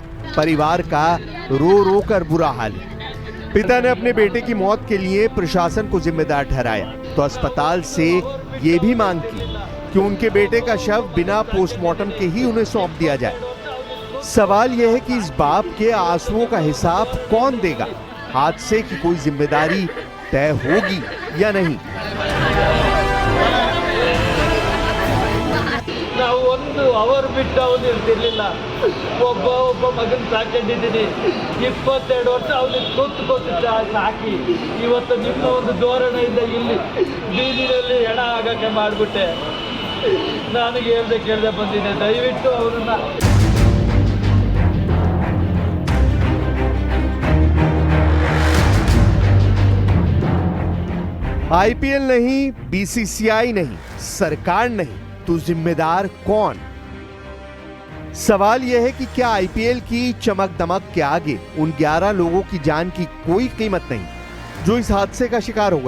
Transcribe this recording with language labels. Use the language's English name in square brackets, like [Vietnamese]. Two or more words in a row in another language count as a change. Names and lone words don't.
[Hindi] परिवार का रो रो कर बुरा हाल है। पिता ने अपने बेटे की मौत के लिए प्रशासन को जिम्मेदार ठहराया तो अस्पताल से ये भी मांग की कि उनके बेटे का शव बिना पोस्टमार्टम के ही उन्हें सौंप दिया जाए। सवाल यह है कि इस बाप के आंसुओं का हिसाब कौन देगा? हादसे की कोई जिम्मेदारी तय होगी या नहीं? [Kannada] ನಾವು ಒಂದು ಅವರ್ ಬಿಟ್ಟು ಅವನು ಇರ್ತಿರ್ಲಿಲ್ಲ. ಒಬ್ಬ ಮಗನ ಸಾಕೊಂಡಿದ್ದೀನಿ 22 ವರ್ಷ ಅವನಿಗೆ ಕೂತ್ಕೊತ್ತು ಸಾಕಿ ಇವತ್ತು ನಿಮ್ಮ ಒಂದು ಧೋರಣೆಯಿಂದ ಇಲ್ಲಿ ಬೀದಿನಲ್ಲಿ ಹೆಣ ಆಗಕ್ಕೆ ಮಾಡಿಬಿಟ್ಟೆ. ನನಗೆ ಕೇಳ್ದೆ ಬಂದಿದೆ, ದಯವಿಟ್ಟು ಅವರನ್ನ [Hindi] आईपीएल नहीं, बीसीसीआई नहीं, सरकार नहीं, तो जिम्मेदार कौन? सवाल यह है कि क्या आईपीएल की चमक दमक के आगे उन 11 लोगों की जान की कोई कीमत नहीं जो इस हादसे का शिकार हो गए?